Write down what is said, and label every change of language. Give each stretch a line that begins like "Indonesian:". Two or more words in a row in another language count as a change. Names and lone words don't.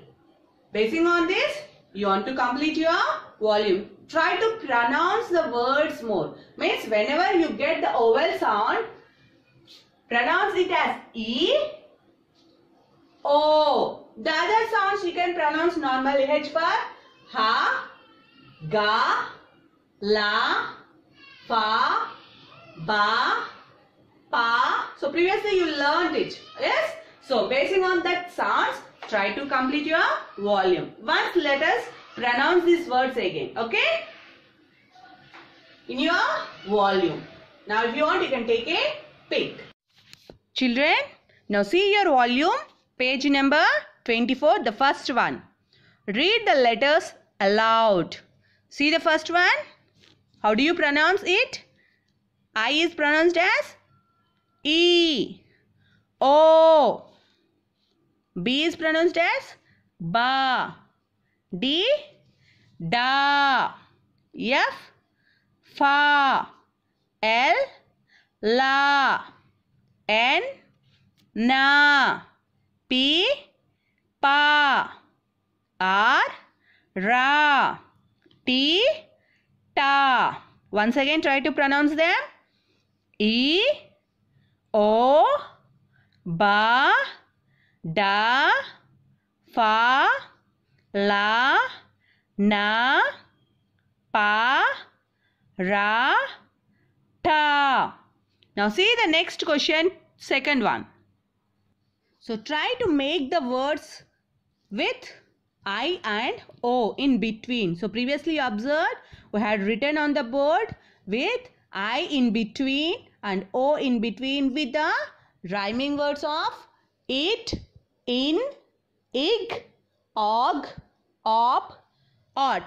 English: Basing on this, you want to complete your volume. Try to pronounce the words more. Means whenever you get the vowel sound, pronounce it as E, O. The other sounds you can pronounce normally. H for ha, ga, la, fa, ba, pa. So previously you learned it. Yes? So basing on that sounds, try to complete your volume. Once let us pronounce these words again. Okay? In your volume. Now if you want, you can take a pic. Children, now see your volume. Page number 24, the first one. Read the letters aloud. See the first one. How do you pronounce it? I is pronounced as E. O. B is pronounced as Ba. D. Da. F. Fa. L. La. N, na. P, pa. R, ra. T, ta. Once again try to pronounce them. E, o, ba, da, fa, la, na, pa, ra, ta. Now see the next question, second one. So try to make the words with I and O in between. So previously you observed we had written on the board with I in between and O in between with the rhyming words of it, in, ig, og, op, ought.